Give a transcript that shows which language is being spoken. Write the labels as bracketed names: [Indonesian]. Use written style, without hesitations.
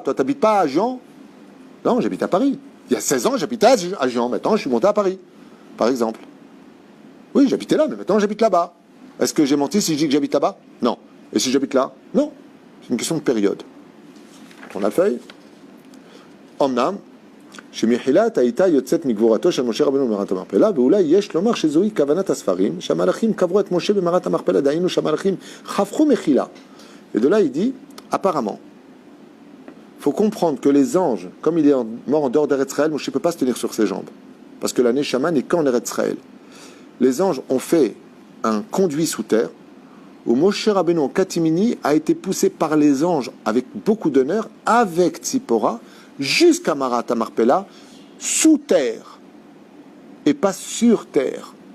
[French] Toi, t'habites pas à Gion? Non, j'habite à Paris. Il y a 16 ans, j'habitais à Gion. Maintenant, je suis monté à Paris, par exemple. Oui, j'habitais là, mais maintenant, j'habite là-bas. Est-ce que j'ai menti si je dis que j'habite là-bas? Non. Et si j'habite là? Non. C'est une question de période. On a la feuille. Omnam. [Hebrew] שמחילת הייתה יוצאת מגבורתו של משה רבנו במערת המכפלה, ואולי יש לומר שזוהי כוונת הספרים, שהמלאכים קברו את משה במערת המכפלה, דהיינו שהמלאכים חפכו מחילה. [French] Et de là, il dit, apparemment, il faut comprendre que les anges, comme il est mort en dehors d'Eretz Israël, Moshe ne peut pas se tenir sur ses jambes. Parce que la Neshama n'est qu'en Eretz Israël. Les anges ont fait un conduit sous terre, où Moshe Rabbeinu en catimini a été poussé par les anges avec beaucoup d'honneur, avec Tzipora, jusqu'à Maarat HaMarpela, sous terre, et pas sur terre.